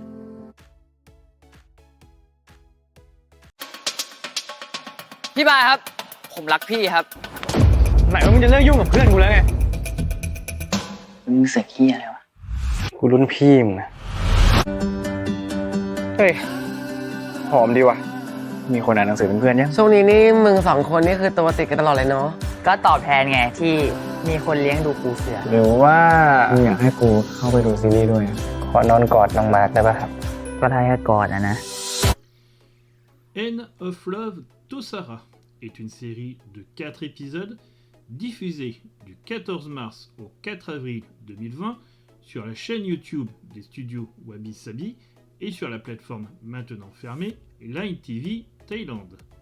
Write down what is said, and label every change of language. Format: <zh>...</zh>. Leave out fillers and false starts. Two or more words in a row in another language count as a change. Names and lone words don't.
<th>พี่บายครับผมรักพี่ครับไหนว่ามึงจะเลิกยุ่งกับเพื่อนกูแล้วไงมึงเสียขี้อะไรวะกูรุ่นพี่มึงนะเฮ้ยหอมดีว่ะมีคนอ่านหนังสือเป็นเพื่อนยัง ช่วงนี้นี่มึงสองคนนี่คือตัวติดกันตลอดเลยเนาะก็ตอบแทนไงที่มีคนเลี้ยงดูปูเสือ หรือว่ามึงอยากให้กูเข้าไปดูซีรีส์ด้วยขอนอนกอดน้องมาร์คได้ป่ะครับก็ได้แค่กอดนะ</th> <fr>End of Love Tosara est une série de 4 épisodes diffusée du 14 mars au 4 avril 2020 sur la chaîne YouTube des studios Wabi Sabi et sur la plateforme maintenant fermée Line TV Thaïlande.</fr>